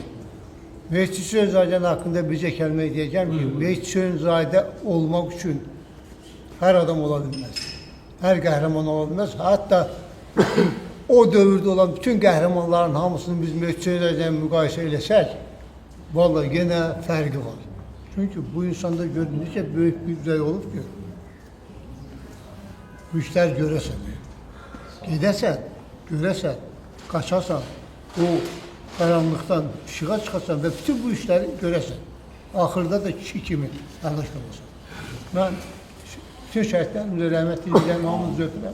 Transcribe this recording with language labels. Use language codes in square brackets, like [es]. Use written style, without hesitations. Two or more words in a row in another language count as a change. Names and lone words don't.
[tr] Mehdi Hüseynzadə hakkında [az] bircə kəlmə [tr] diyeceğim ki, Mehdi Hüseynzadə olmak için her adam olabilmez, her kahraman olabilmez. Hatta o dövrde olan bütün kahramanların [az] hamısını biz Mehdi Hüseynzadə'yle müqayisə eləsək, vallahi gene fərqi var. Çünkü bu insanda görünüşe büyük bir ürək olub ki, bu işler görəsən. Gedəsən, görəsən, qaçasan, o qaranlıqdan işığa çıxasan və bütün bu işləri görəsən. Axırda da kişi kimi əlaq olursan. Mən bütün şəhidlərimizə rəhmət edirəm, hamınızı öpürəm.